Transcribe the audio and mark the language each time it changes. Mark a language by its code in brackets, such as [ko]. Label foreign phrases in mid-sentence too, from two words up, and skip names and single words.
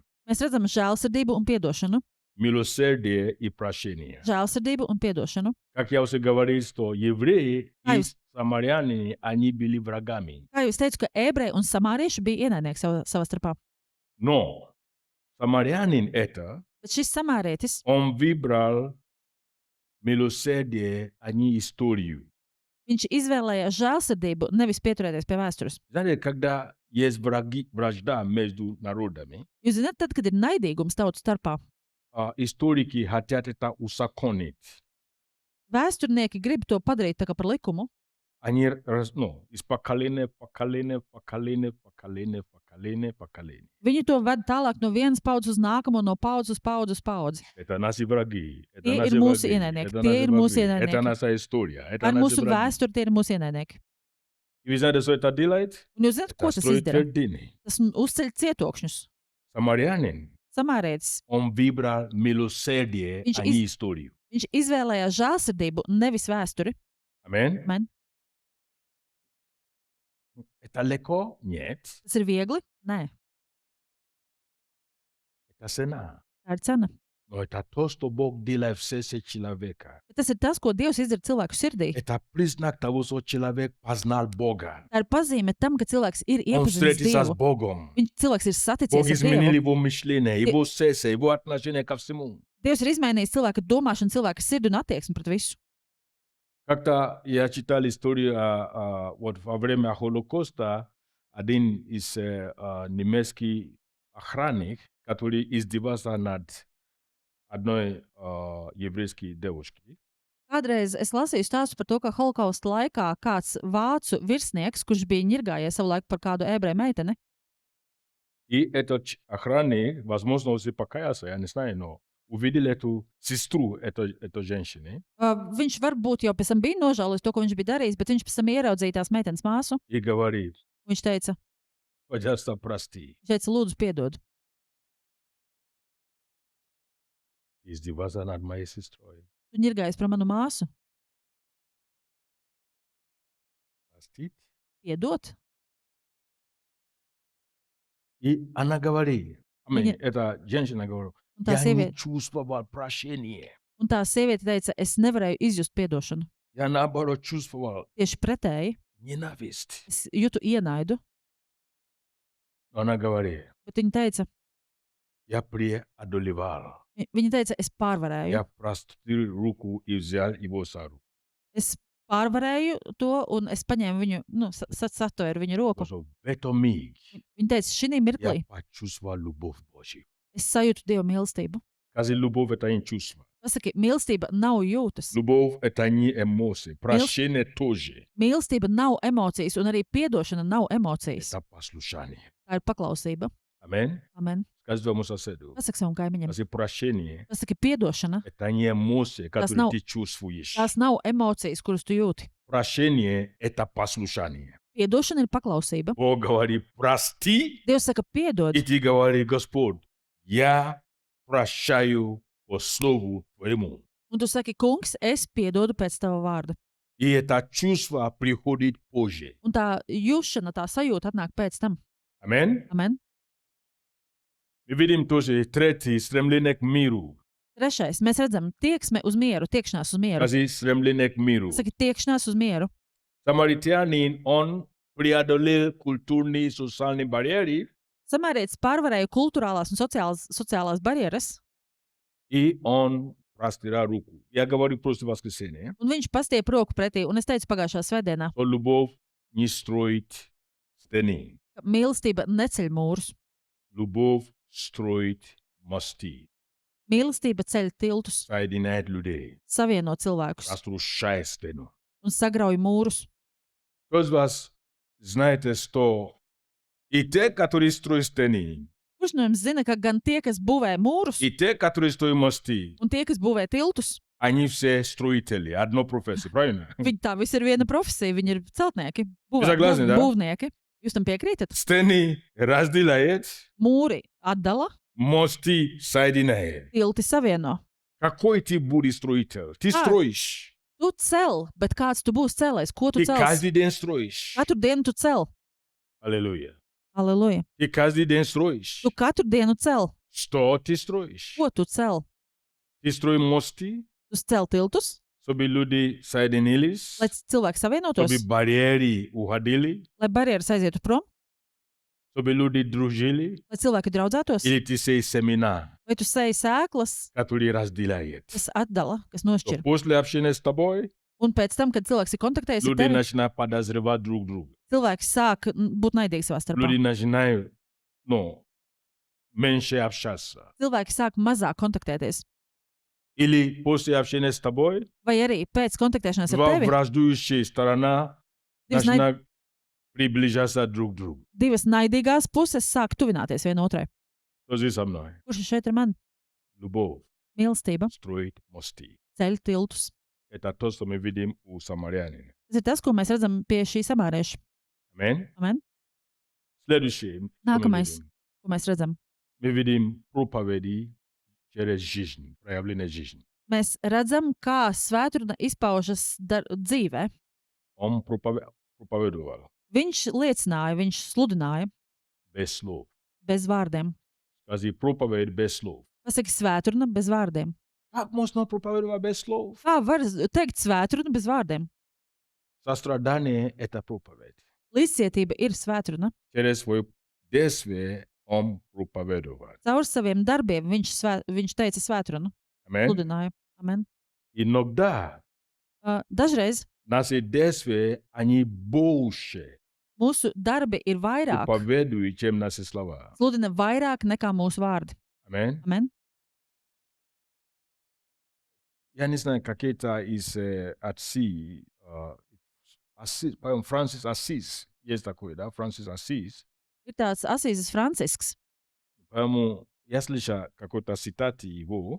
[lv] Mēs redzam žēlsirdību un piedošanu. [ru] Милосердие и прощение. [lv] Žēlsirdību un piedošanu. [ru] Как я уже говорил, что евреи и Ай. самаряне, они были врагами. [lv] Kā jau es teicu, ka ebreji un samārieši bija ienaidnieki savā starpā. [ru] Но самарянин это, [lv] Bet šis samārietis, [ru] он выбрал милосердие, а не историю. [lv] viņš izvēlējās žēlsirdību, nevis pieturēties pie vēstures. [ru] Знаете, когда есть вражда между народами, [lv] Jūs zināt, tad, kad ir naidīgums tautu starpā, [ru] историки хотят это узаконить. [lv] vēsturnieki grib to padarīt tā kā par likumu. [ru] Они из поколения в поколение, поколение. [lv] Viņi to ved tālāk no vienas paudzes uz nākamo, no paudzes uz paudzi uz paudzi. [ru] Это наши враги. Это [lv] Tie [ru] наши [lv] ir mūsu [ru] враги, [lv] ienaidnieki, [ru] это [lv] tie [ru] наши [lv] ir mūsu [ru] враги, это [lv] ienaidnieki. [ru] наша история, это [lv] Ar [ru] наши [lv] mūsu [ru] враги. [lv] vēsturi tie ir mūsu ienaidnieki. [ru] И вы знаете, что это делает? [lv] Un jūs zināt, ko [ru] Это [lv] tas [ru] строит [lv] izdara? [ru] твердыни. [lv] Tas uzceļ cietokšņus. [ru] Самарянин, [lv] Samārietis, [ru] он выбрал милосердие, [lv] Viņš [ru] а не историю. [lv] viņš izvēlējās žēlsirdību, nevis vēsturi. [ru] Аминь. [lv] Amen. [ru] Это легко? Нет. [lv] Tas ir viegli? Nē, [ru] Это цена. [lv] tā ir cena. [ru] Но это то, что Бог делает в сердце человека. [lv] Bet tas ir tas, ko Dievs izdara cilvēku sirdī. [ru] Это признак того, что человек познал Бога. [lv] Tā ir pazīme tam, ka cilvēks ir [ru] Он [lv] iepazinis [ru] встретился с [lv] Dievu. [ru] Богом. [lv] Cilvēks ir [ru] Бог [lv] saticies ar [ru] изменил [lv] Dievu. [ru] его мышление, его сердце, его отношение ко всему. [lv] Dievs ir izmainījis cilvēka domāšanu, cilvēka sirdi un attieksmi pret visu. [ru] Как-то я читал историю вот во время Холокоста. Один из немецких охранник, который издевался над одной еврейской девушкой. [lv] Kādreiz es lasīju stāstu par to, ka holokausta laikā kāds vācu virsnieks, kurš bija ņirgājies savulaik par kādu ebreju meiteni, [ru] И этот охранник, возможно, уже покаялся, я не знаю, но увидел эту сестру этой женщины [lv] viņš varbūt jau pēc tam bija nožēlojis to, ko viņš bija darījis, bet viņš pēc tam ieraudzīja tās meitenes māsu. [ru] и говорит: [lv] Viņš teica, [ru] пожалуйста, прости. [lv] lūdzu, piedod. [ru] Издевался над моей сестрой. [lv] Tu ņirgājies par manu māsu. [ru] Простить. [lv] Piedot. [ru] И она говорит, [lv] Viņa- [ru] эта женщина говорит, [lv] Un tā, [ru] я не [lv] sieviete, [ru] чувствовал прощения. [lv] teica, es nevarēju izjust piedošanu. [ru] Я наоборот чувствовал [lv] Tieši pretēji, [ru] ненависть. [lv] es jūtu ienaidu, [ru] Но она говорит, [lv] bet viņa teica, [ru] я преодолевал. [lv] viņa teica, es pārvarēju. [ru] Я простил руку и взял его за руку. [lv] Es pārvarēju to, un es paņēmu viņu, satvēru viņu roku. [ru] Потому что в этом миг [lv] Viņa teica, šī [ru] я [lv] mirklī [ru] почувствовал любовь Божью. [lv] es sajūtu Dieva mīlestību. [ru] Скажи, любовь это не чувство. [lv] Pasaki, mīlestība nav jūtas. [ru] Любовь это не эмоции. Прощение тоже. [lv] Mīlestība nav emocijas, un arī piedošana nav emocijas. [ru] Это послушание. [lv] Tā ir paklausība. [ru] Аминь. [lv] Amen. [ru] Скажи своему соседу. [lv] Pasaki savam kaimiņam. [ru] Скажи, прощение [lv] Pasaki, piedošana. [ru] это не эмоции, которые [lv] nav- [ru] ты чувствуешь. [lv] Tās nav emocijas, kuras tu jūti. [ru] Прощение это послушание. [lv] Piedošana ir paklausība. [ru] Бог говорит, прости, [lv] Dievs saka, piedod. [ru] и ты говоришь, Господь, я прощаю по слову Твоему. [lv] Un tu saki, kungs, es piedodu pēc tava vārda. [ru] И это чувство приходит позже. [lv] Un tā jūšana, tā sajūta atnāk pēc tam. [ru] Аминь. [lv] Amen. [ru] Мы видим тоже третий, стремление к миру. [lv] Trešais, mēs redzam tieksme uz mieru, tiekšanās uz mieru. [ru] Скажи, стремление к миру. [lv] Saki, tiekšanās uz mieru. [ru] Самаритянин, он преодолел культурные и социальные барьеры, Samērietis pārvarēja kultūrālās un sociālās barjeras, и он простирал руку. Я говорю просто в воскресенье. [lv] un viņš pastiep roku pretī. Un es teicu pagājušā svētdienā, [ru] Что любовь не строит стены. [lv] ka mīlestība neceļ mūrus. [ru] Любовь строит мосты. [lv] Mīlestība ceļ tiltus, [ru] Соединяет людей. [lv] savieno cilvēkus [ru] Разрушает стену. [lv] un sagrauj mūrus. [ru] Кто из вас знаете, что и те, которые строят стены, [lv] Kurš no jums zina, ka gan tie, kas būvē mūrus, [ru] и те, которые строят мосты, [lv] un tie, kas būvē tiltus, [ru] они все строители, одно профессия, правильно? [lv] viņi tā visi ir viena profesija, viņi ir celtnieki, [ru] Согласны, да? [lv] būvnieki. Jūs tam piekrītat? [ru] Стены разделяет, [lv] Mūri atdala, [ru] мосты соединяет. [lv] tilti savieno. [ru] Какой ты будешь строитель? Ты А. строишь. [lv] Tu cel, bet kāds tu būsi cēlējs? Ko tu [ru] Ты [lv] cels? [ru] каждый день строишь. [lv] Katru dienu tu cel. [ru] Аллилуйя. [lv] Aleluja! [ru] Ты каждый день строишь. [lv] Tu katru dienu cel. [ru] Что ты строишь? [lv] Ko tu cel? [ru] Ты строишь мосты, [lv] Tu cel tiltus, [ru] чтобы люди соединились, [lv] lai cilvēki savienotos, [ru] чтобы барьеры уходили, [lv] lai barjeras aizietu prom, [ru] чтобы люди дружили. [lv] lai cilvēki draudzētos. [ru] Или ты сей семена, [lv] Vai tu sēji sēklas, [ru] который разделяет. [lv] kas atdala, kas [ru] То [lv] nošķir? [ru] после общения с тобой, [lv] Un pēc tam, kad cilvēks ir kontaktējis ar [ru] люди [lv] tevi, [ru] начинают подозревать друг друга. [lv] cilvēks sāk būt naidīgi savā starpā. [ru] Люди начинают, меньше общаться. [lv] Cilvēki sāk mazāk kontaktēties. [ru] Или после общения с тобой, [lv] Vai arī pēc kontaktēšanās ar [ru] два [lv] tevi [ru] враждующие сторона [lv] divas, [ru] начинают приближаться друг к другу. [lv] divas naidīgās puses sāk tuvināties vienotrai. [ru] Кто здесь со мной? [lv] Kurš šeit ir man? [ru] Любовь [lv] Mīlestība, [ru] строит мосты. [lv] ceļ tiltus. [ru] Это то, что мы видим у самарянина. [lv] Tas ir tas, ko mēs redzam pie šī samārieša. [ru] Аминь. [lv] Amen? [ru] Следующее, что мы [lv] Nākamais, [ru] видим. [lv] ko mēs redzam. [ru] Мы видим проповеди через жизнь, проявление жизни. [lv] Mēs redzam, kā svētkruna izpaužas dzīvē. [ru] Он проповедовал [lv] Viņš liecināja, viņš sludināja [ru] без слов. [lv] bez vārdiem. [ru] Скажи, проповедь без слов. [lv] Pasaki svētkruna bez vārdiem. [ru] Как можно проповедовать без слов? [lv] Kā var teikt svētkruna bez vārdiem? [ru] Сострадание – это проповедь. [lv] Līdzcietība ir svētkruna. [ru] Через свое действие он проповедовал. [lv] Caur saviem darbiem viņš teica svētkrunu, [ru] Аминь. [lv] sludināja. Amen. [ru] Иногда [lv] Dažreiz [ru] наши действия, они больше [lv] mūsu darbi ir vairāk, [ru] проповедуют, чем наши слова. [lv] sludina vairāk nekā mūsu vārdi. [ru] Аминь. [lv] Amen. [ru] Я не знаю, какие-то из отцы, по-моему, Франсис Ассис, есть такой, да, Франсис Ассис. [lv] Ir tāds Asīzes Francisks. [ru] По-моему, я слышал какой-то цитат его,